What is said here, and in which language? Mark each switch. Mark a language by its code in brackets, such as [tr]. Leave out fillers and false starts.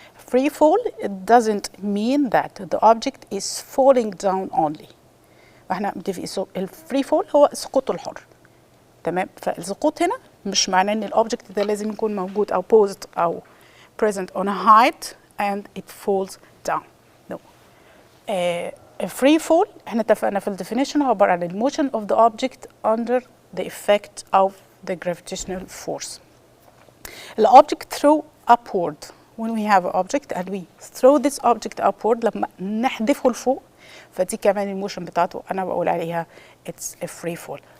[en] Free fall, it doesn't mean that the object is falling down only. [ar] احنا متفقين الفري فول هو سقوط الحر، تمام؟ فالسقوط هنا مش معناه ان الاوبجكت ده لازم يكون موجود او posed او [en] present on a height and it falls down. No. Free fall [ar] احنا اتفقنا في الديفينيشن هو عبارة عن الموشن [en] of the object under the effect of the gravitational force. The object throw upward. When we have an object and we throw this object upward, [ar] لما نحذفه لفوق، فدي كمان الموشن بتاعته أنا بقول عليها [en] it's a free fall.